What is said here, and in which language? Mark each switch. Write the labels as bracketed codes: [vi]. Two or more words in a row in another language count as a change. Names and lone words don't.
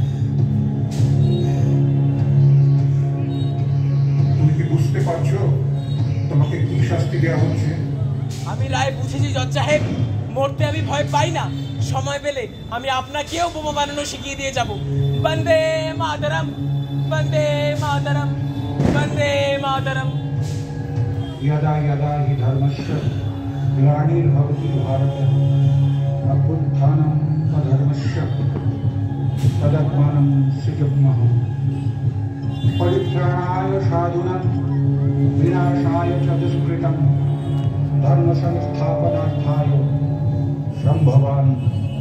[bn] তুমি কি বুঝতে পারছো তোমাকে কি শাস্তি দেওয়া হচ্ছে? আমি রায় বুঝেছি জজ সাহেব। মরতে আমি ভয় পাই না। সময় পেলে আমি আপনাকেও বোমা বানানো শিখিয়ে দিয়ে যাব। বন্দে মাতরম, বন্দে মাতরম, বন্দে মাতরম। [sa] यदा यदा हि धर्मस्य ग्लानिर्भवति भारतः अभ्युत्थानम् अधर्मस्य तदात्मानं सृजाम्यहम्। परित्राणाय साधूनां विनाशाय च दुष्कृतं धर्म संस्थापनार्थाय संभवामि।